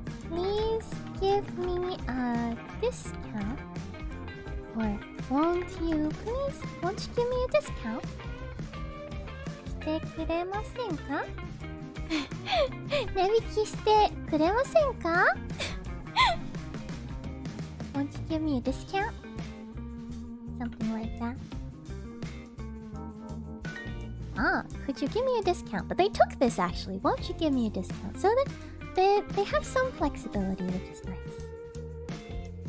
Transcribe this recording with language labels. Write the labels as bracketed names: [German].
[English] Please give me a discount. Or won't you give me a discount? [Japanese] してくれませんか? 値引きしてくれませんか? [English] Won't you give me a discount? Something like that. Could you give me a discount? But they took this actually. Won't you give me a discount? So that they have some flexibility, which is nice.